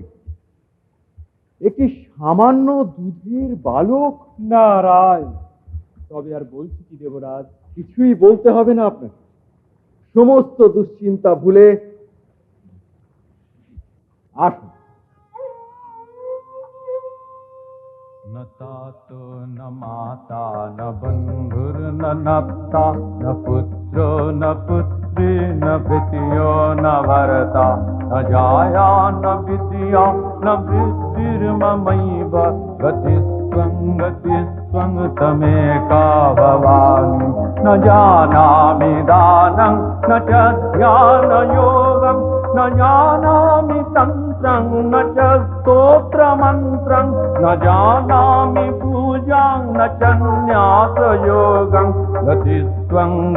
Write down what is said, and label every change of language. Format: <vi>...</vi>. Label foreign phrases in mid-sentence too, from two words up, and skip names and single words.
<bn>একটি সামান্য দুধের বালক? নারায়ণ। তবে আর বলছি কি দেবরাজ? কিছুই বলতে হবে না আপনাকে। সমস্ত দুশ্চিন্তা ভুলে আসুন।</bn> <sa>न तातो न माता न बन्धुर्न नप्ता न पुत्रो न पुत्री न भृत्यो न भरता न जाया न विद्या न वृत्तिर्ममैव गतिस्त्वं तमेका भवानि न जानामि दानं न च ध्यानयोगं न जानामि तन्त्रं न च स्तोत्रमन्त्रं न जानामि पूजां न च न्यासयोगं गतिस्त्वं</sa>